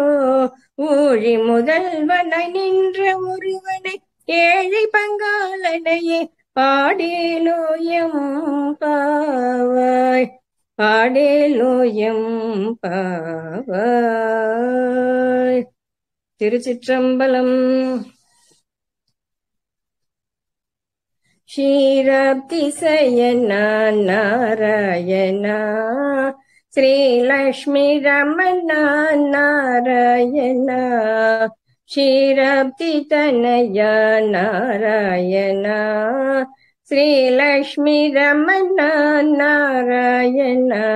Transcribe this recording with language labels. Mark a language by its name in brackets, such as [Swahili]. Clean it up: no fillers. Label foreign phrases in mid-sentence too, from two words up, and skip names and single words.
[Tamil] ஊழி முதல்வனாய் நின்ற ஒருவனை ஏழை பங்காளனையே பாடேலோயம் பாவாய், பாடேலோயம் பாவாய். திருச்சிற்றம்பலம். [Sanskrit] ಕ್ಷೀರಾಬ್ಧಿಸಯನ ನಾರಾಯಣ ಶ್ರೀಲಕ್ಷ್ಮೀ ರಮಣ ನಾರಾಯಣ ಕ್ಷೀರಾಬ್ಧಿ ತನಯ ನಾರಾಯಣ ಶ್ರೀಲಕ್ಷ್ಮೀ ರಮಣ ನಾರಾಯಣ